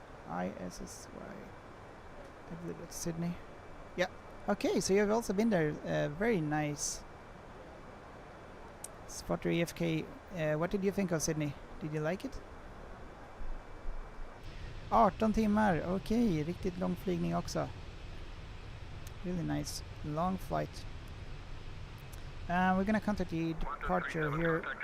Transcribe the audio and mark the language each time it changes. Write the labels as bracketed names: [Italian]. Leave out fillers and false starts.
[English] ISSY. I believe it's Sydney. Yeah. Okay, so you've also been there. Very nice. Spotter EFK. What did you think of Sydney? Did you like it? [Swedish] 18 timmar. Okej, riktigt lång flygning också. [English] Really nice. Long flight. We're gonna contact the departure here.